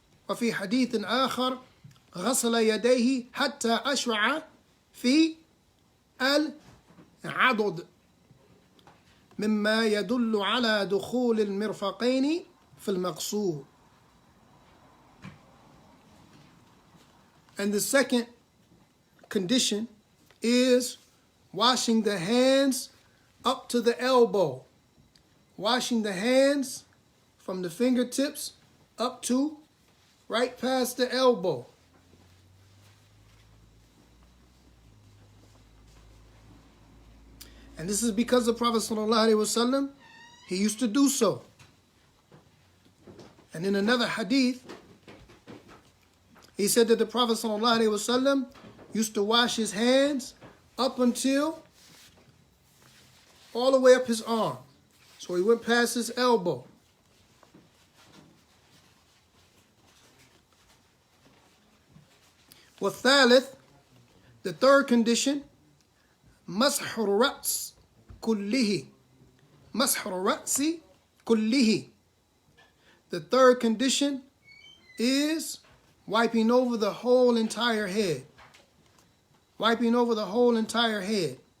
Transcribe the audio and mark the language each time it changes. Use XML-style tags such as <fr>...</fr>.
<ar>وفي حديث آخر غسل يديه حتى أشرع في العضد مما يدل على دخول المرفقين في المقصود.</ar> <en>And the second condition is washing the hands up to the elbow. Washing the hands from the fingertips up to right past the elbow. And this is because the Prophet ﷺ, he used to do so. And in another hadith, he said that the Prophet ﷺ used to wash his hands up until all the way up his arm. So he went past his elbow.</en> <ar>والثالث,</ar> <en>the third condition,</en> <ar>مسح الرأس كله. مسح الرأس كله.</ar> <en>The third condition is wiping over the whole entire head. wiping over the whole entire head.</en>